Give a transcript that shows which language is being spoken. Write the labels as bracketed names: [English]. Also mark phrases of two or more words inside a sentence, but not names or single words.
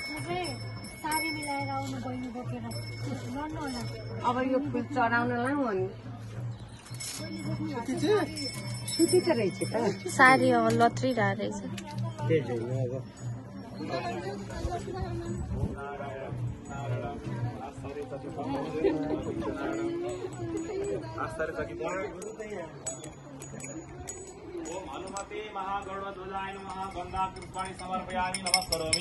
[Nepali] सारी मिलाएर आउनु बहिनी बोकेर गर्नु होला। अब यो फुल चढाउनलाई हो नि सुतीको रहेछ त सारी अब लत्रिरहेको [Sanskrit] ओम हनुमते महागरुड़ध्वजाय नमः गंगापुष्पाणि समर्पयामि नमस्करोमि।